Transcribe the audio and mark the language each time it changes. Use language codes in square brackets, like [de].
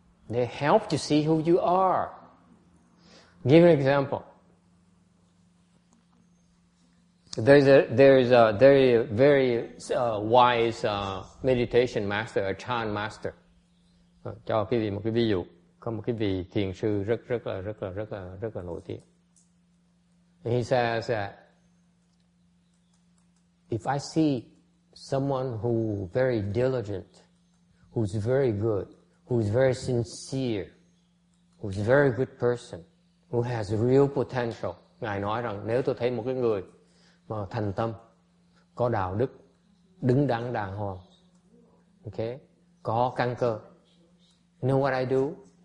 [en] They help you see who you are. Give an example. There's a very wise meditation master, a Chan master. [vi] Cho quý vị một cái ví dụ, có một cái vị thiền sư rất là nổi tiếng. [en] He says that if I see someone who very diligent, who's very good, who's very sincere, who's a very good person, who has real potential. [vi] Ngài nói rằng nếu tôi thấy một cái người mà thành tâm, có đạo đức, đứng đắn đàng hoàng, okay, có căn cơ, [en] you know what I do?